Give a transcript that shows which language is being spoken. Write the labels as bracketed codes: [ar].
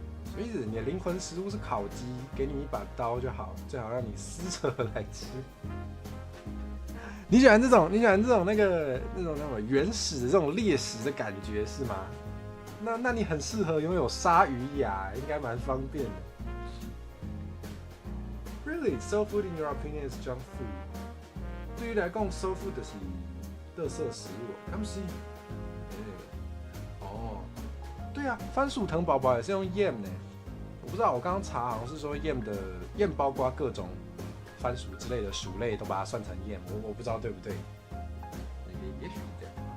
[zh] 什么意思？你的灵魂食物是烤鸡，给你一把刀就好，最好让你撕扯来吃。你喜欢这种那种原始的这种猎食的感觉是吗？那你很适合拥有鲨鱼牙，应该蛮方便的。 [en] Really, soul food in your opinion is junk food? [zh] 对于来讲 ，soul food 就是垃圾食物，他们是。哦，对啊，番薯藤宝宝也是用 yam 呢。我不知道，我刚刚查好像是说 yam 包括各种番薯之类的薯类都把它算成 yam， 我不知道对不对。也许这样。